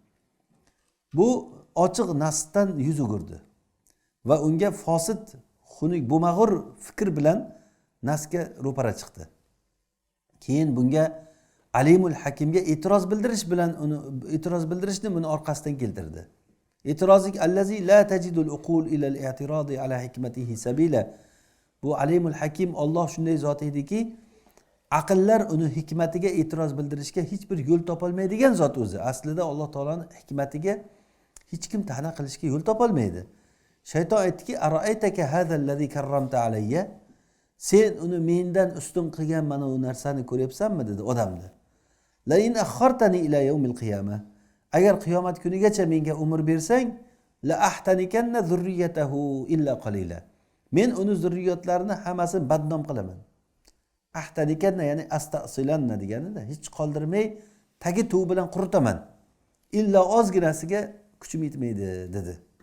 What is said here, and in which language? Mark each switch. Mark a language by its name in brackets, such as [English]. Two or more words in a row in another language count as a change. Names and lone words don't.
[Uzbek] Bu ochiq nasdan yuz o'girdi va unga fosid, xunuk, bo'mag'ur fikr bilan nasga ro'para chiqdi. Keyin bunga Alimul Hakimga e'tiroz bildirish bilan uni e'tiroz bildirishni buni orqasidan keltirdi. [Arabic] اعتراضك الذي لا تجد العقول إلى الاعتراض على حكمته سبيلا. [Uzbek] Bu Alimul Hakim Alloh shunday zot ediki, aqllar uni hikmatiga e'tiroz bildirishga hech bir yo'l topolmaydigan zot o'zi. Aslida Alloh taolaning hikmatiga hech kim ta'na qilishga yo'l topolmaydi. Shayton aytdiki, [Arabic] "أرأيتك هذا الذي كرمت علي?" [Uzbek] Sen uni mendan ustun qilgan mana bu narsani ko'ryapsanmi dedi odamni. [Arabic] لئن أخرتن إلى يوم القيامة. [Uzbek] Agar qiyomat kunigacha menga umr bersang, [Arabic] لأحتنكن ذريته إلا قليلا. [Uzbek] Men uni zurriyotlarini hammasini badnom qilaman. Ahtanikanna ya'ni astasilanna deganida, hech qoldirmay tagi tuv bilan quritaman. Illa ozginasiga kuchim yetmaydi dedi.